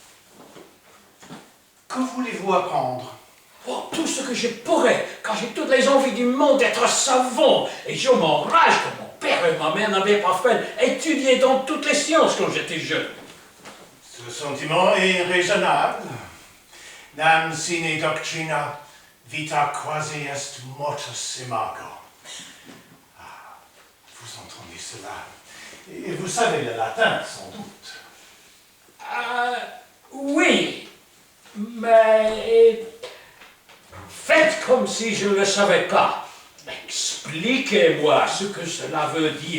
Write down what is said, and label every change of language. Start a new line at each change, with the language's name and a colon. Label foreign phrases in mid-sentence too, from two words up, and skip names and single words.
French: Que voulez-vous apprendre? Oh, tout ce que je pourrais, car j'ai toutes les envies du monde d'être savant, et je m'enrage que mon père et ma mère n'avaient pas fait étudier dans toutes les sciences quand j'étais jeune. Ce sentiment est raisonnable.
Latin: Nam sine doctrina vita quasi est mortis imago.
French: Ah, vous entendez cela? Et vous savez le latin, sans doute. Oui, mais faites comme si je ne le savais pas. Expliquez-moi ce que cela veut dire.